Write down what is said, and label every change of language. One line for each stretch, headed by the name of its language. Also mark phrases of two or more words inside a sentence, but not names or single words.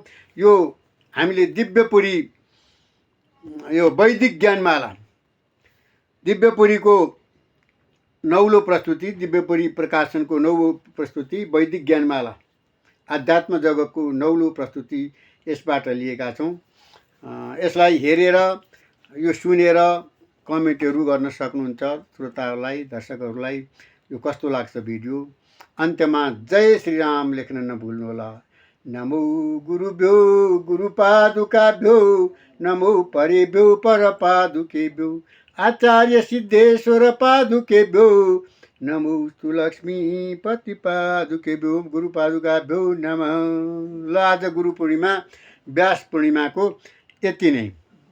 Nepali: यो हामीले दिव्यपुरी, यो वैदिक ज्ञानमाला, दिव्यपुरीको नौलो प्रस्तुति, दिव्यपुरी प्रकाशनको नौलो प्रस्तुति वैदिक ज्ञानमाला, आध्यात्म जगतको नौलो प्रस्तुति यसबाट लिएका छौँ। यसलाई हेरेर, यो सुनेर कमेन्टहरू गर्न सक्नुहुन्छ। श्रोताहरूलाई, दर्शकहरूलाई यो कस्तो लाग्छ भिडियो। अन्त्यमा जय श्रीराम लेख्न नभुल्नुहोला।
Sanskrit: नमो गुरुभ्यो गुरुपादुकाभ्यो, नमो परेभ्यो परपादुकेभ्यो, आचार्य सिद्धेश्वर पादुकेभ्यो, नमो तु लक्ष्मीपति पादुकेभ्यो, गुरुपादुकाभ्यो नमः।
Nepali: ल, आज गुरु पूर्णिमा, व्यास पूर्णिमाको यति नै।